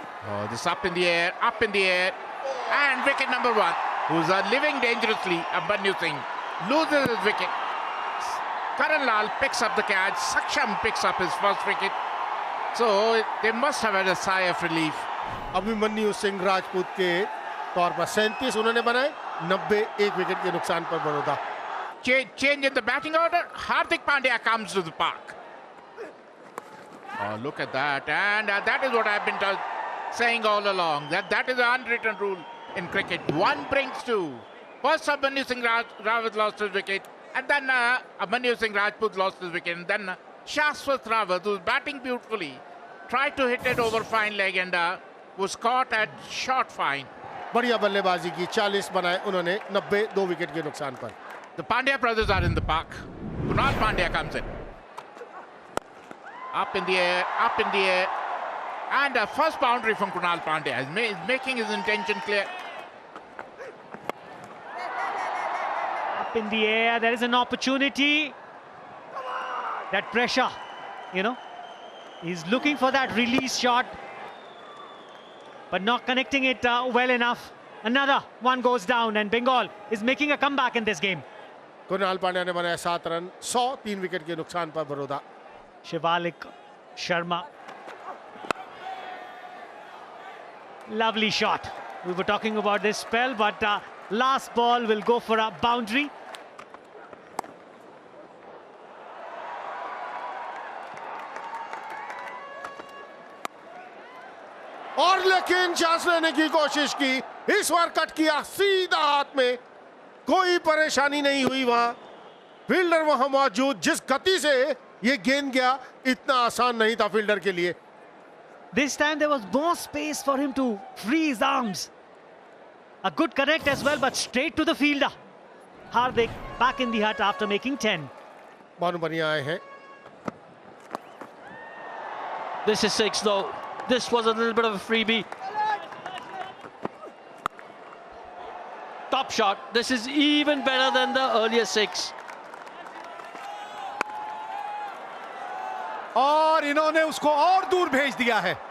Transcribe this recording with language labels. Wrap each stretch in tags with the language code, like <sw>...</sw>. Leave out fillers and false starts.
<en>Oh, this up in the air, and wicket number 1, who's living dangerously. Abhimanyu Singh loses his wicket. Karan Lal picks up the catch. Saksham picks up his first wicket. So they must have had a sigh of relief.</en> <hi>Abhimanyu Singh Rajput के तौर पर 37 उन्होंने बनाए, 90 एक wicket के नुकसान पर Baroda.</hi> <en>Change in the batting order. Hardik Pandya comes to the park. Oh, look at that, and that is what I've been saying all along, that is an unwritten rule in cricket. 1 brings 2. First Abhimanyu Singh Rawat lost his wicket, and then Abhimanyu Singh Rajput lost his wicket, and then Shashwat Rawat, who's batting beautifully, tried to hit it over fine leg and was caught at short fine.</en> <hi>बढ़िया बल्लेबाजी की, 40 बनाए उन्होंने, 90 2 wicket के नुकसान पर।</hi> <en>The Pandya brothers are in the park. Kunal Pandya comes in. Up in the air, and first boundary from Kunal Pandya is making his intention clear. Up in the air, there is an opportunity. That pressure, you know, he's looking for that release shot, but not connecting it well enough. Another one goes down, and Bengal is making a comeback in this game.</en> <hi>Kunal Pandya ने बनाया 7 run, 103 wicket के नुकसान पर Baroda.</hi> <en>Shivalik Sharma. Lovely shot. We were talking about this spell, but last ball will go for a boundary.</en> <hi>और लेकिन chance लेने की कोशिश की, इस बार कट किया सीधा हाथ में, कोई परेशानी नहीं हुई। वहां फील्डर वहां मौजूद, जिस गति से ये गेंद गया, इतना आसान नहीं था फील्डर के लिए।</hi> <en>This time there was more space for him to free his arms. A good connect as well, but straight to the fielder. Hardik back in the hut after making 10.</en> <hi>बानु बढ़िया आए हैं।</hi> <en>This is 6 though. This was a little bit of a freebie. Top shot. This is even better than the earlier 6.</en> <hi>और इन्होंने उसको और दूर भेज दिया है।</hi>